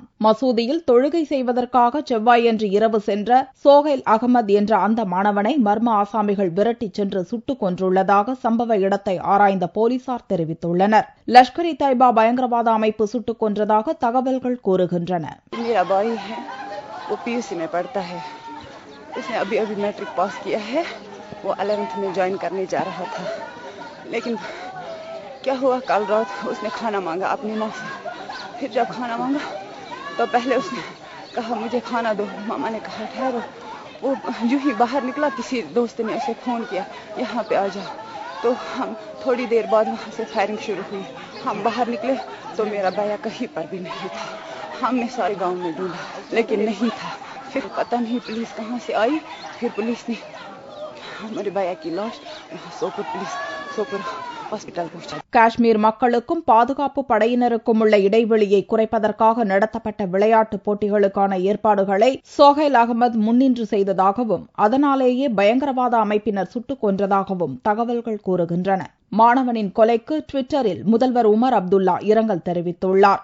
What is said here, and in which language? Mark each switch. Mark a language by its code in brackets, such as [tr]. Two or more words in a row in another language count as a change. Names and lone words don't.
[ta] மசூதியில் தொழுகை செய்வதற்காக செவ்வாயன்று இரவு சென்ற சோஹைல் அகமது என்ற அந்த மாணவனை மர்ம ஆசாமிகள் விரட்டிச் சென்று சுட்டுக் கொன்றுள்ளதாக சம்பவ இடத்தை ஆராய்ந்த போலீசார் தெரிவித்துள்ளனர். லஷ்கர்-இ-தொய்பா பயங்கரவாத அமைப்பு சுட்டுக் கொன்றதாக தகவல்கள் கூறுகின்றன. [hi] उसने अभी मैट्रिक पास किया है. वो 11th में ज्वाइन करने जा रहा था. लेकिन क्या हुआ, कल रात उसने खाना मांगा अपनी माँ से. फिर जब खाना मांगा तो पहले उसने कहा मुझे खाना दो. मामा ने कहा ठहरो. वो यूं ही बाहर निकला, किसी दोस्त ने उसे फोन किया यहाँ पे आ जाओ. तो हम थोड़ी देर बाद वहाँ से फायरिंग शुरू हुई. हम बाहर निकले तो मेरा भैया कहीं पर भी नहीं था. हमने सारे गांव में ढूंढा लेकिन नहीं था. फिर पता नहीं पुलिस कहाँ से आई. फिर पुलिस ने हमारे भैया की लाश सोपुर [ta] ஹாஸ்பிட்டல் போச்சு. காஷ்மீர் மக்களுக்கும் பாதுகாப்பு படையினருக்கும் உள்ள இடைவெளியை குறைப்பதற்காக நடத்தப்பட்ட விளையாட்டுப் போட்டிகளுக்கான ஏற்பாடுகளை சோஹைல் அகமது முன்னின்று செய்ததாகவும் அதனாலேயே பயங்கரவாத அமைப்பினர் சுட்டுக் கொன்றதாகவும் தகவல்கள் கூறுகின்றன. மாணவனின் கொலைக்கு டுவிட்டரில் முதல்வர் உமர் அப்துல்லா இரங்கல் தெரிவித்துள்ளார்.